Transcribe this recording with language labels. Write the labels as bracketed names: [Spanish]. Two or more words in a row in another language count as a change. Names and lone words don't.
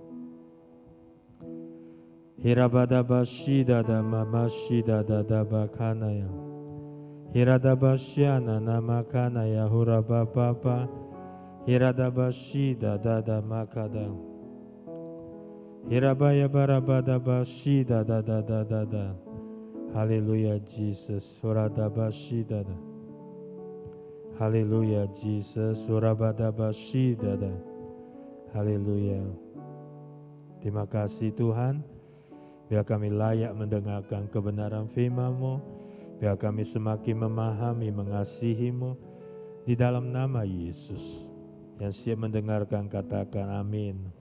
[Indonesian] Hirabadabashi dada mamashi dadada bakana ya. Hiradabasya nana makana ya urabapapa. Hiradabashi dadada makada. Hirabaya barabadabashi dadada. Haleluya Jesus. Suradabashi dada. Haleluya Jesus. Surabadabashi dada. Haleluya. Terima kasih Tuhan. Biar kami layak mendengarkan kebenaran firman-Mu. Biar kami semakin memahami, mengasihi-Mu. Di dalam nama Yesus. Yang siap mendengarkan katakan amin.